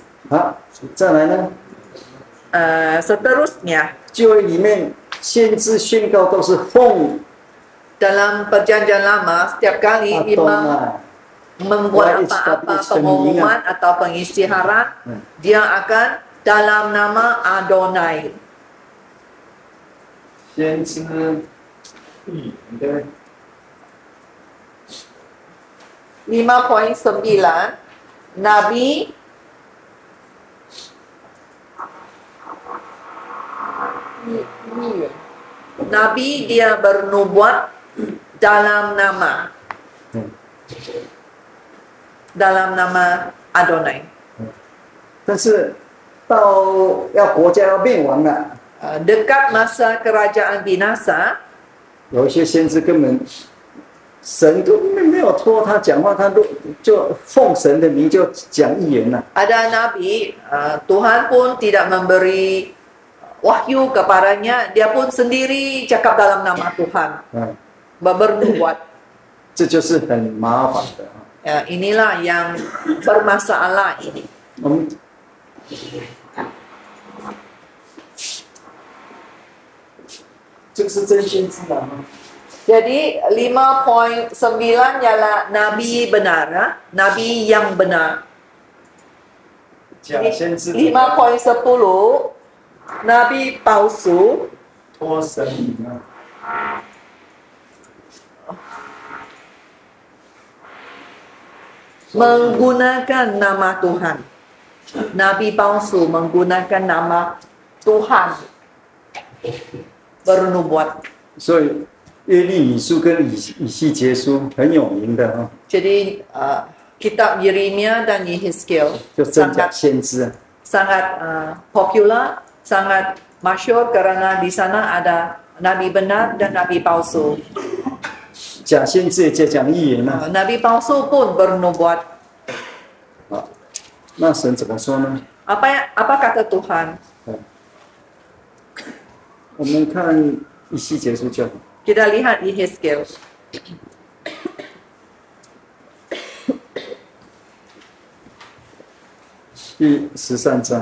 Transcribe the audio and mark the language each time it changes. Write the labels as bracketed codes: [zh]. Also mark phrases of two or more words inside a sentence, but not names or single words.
[zh] 好，再来呢， [ms] Seterusnya, [zh] 旧约里面先知宣告都是奉 dalam perjanjian lama, setiap kali imam Adonai。 [ms] membuat apa-apa pengumuman atau pengisytiharan, dia akan dalam nama Adonai. [zh] 先知对 [ms] 5.9 Nabi Nabi dia bernubuat dalam nama Adonai. [zh] 但是到要国家要灭亡了， [ms] Dekat masa kerajaan binasa, [zh] 有一些先知根本神都没有托他讲话，他都就奉神的名就讲预言了。 [ms] ada nabi, Tuhan pun tidak memberi wahyu kepadanya, dia pun sendiri cakap dalam nama Tuhan, 嗯， bernubuat. [zh] 这就是很麻烦的。 [ms] Inilah yang bermasalah ini. [zh] 我们这个是真先知啊。 [ms] Jadi 5.9 ialah nabi benar, nabi yang benar. [zh] 假先知 [ms] 5.10 nabi palsu, [zh] 托神名啊。 [ms] menggunakan nama Tuhan. Nabi palsu menggunakan nama Tuhan bernubuat. [zh] 所以约利米书跟以西结书很有名的啊， [ms] Jadi kitab Yeremia dan Yehezkiel [zh] 就真假 [ms] sangat [zh] 先知啊。 [ms] sangat popular, sangat masyhur karena di sana ada nabi benar dan nabi palsu. [zh] 假先知也在讲预言啊。 [ms] Nabi palsu pun bernubuat. [zh] 好，那神怎么说呢？ [ms] Apa kata Tuhan? [zh] 我们看以西结书就好。 [ms] Kita lihat Yehezkiel. [zh] 第13章，